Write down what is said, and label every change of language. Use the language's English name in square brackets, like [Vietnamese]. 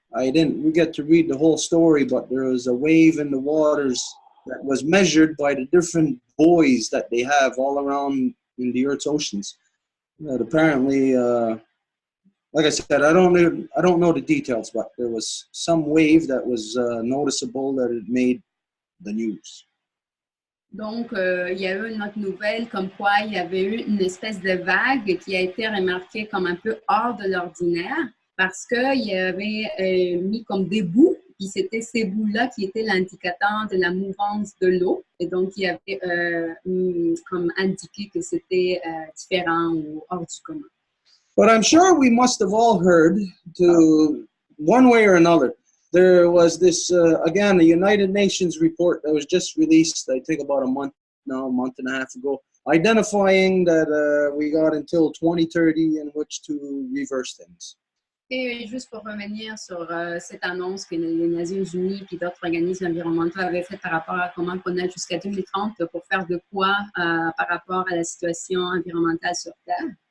[English] We get to read the whole story, but there was a wave in the waters that was measured by the different buoys that they have all around in the Earth's oceans. That apparently, like I said, I don't know the details, but there was some wave that was noticeable that it made the news. [French] Donc, il y a eu une autre nouvelle comme quoi il y avait eu une espèce de vague qui a été remarquée comme un peu hors de l'ordinaire parce qu'il y avait mis comme des bouts, puis c'était ces bouts-là qui étaient l'indicateur de la mouvance de l'eau. Et donc, il y avait comme indiqué que c'était différent ou hors du commun. [English] But I'm sure we must have all heard, to one way or another, there was this, again, a United Nations report that was just released, I think about a month and a half ago, identifying that we got until 2030 in which to reverse things. [French] Et juste pour revenir sur cette annonce que les Nations Unies et d'autres organismes environnementaux avaient faite par rapport à comment on a jusqu'à 2030 pour faire de quoi par rapport à la situation environnementale sur Terre.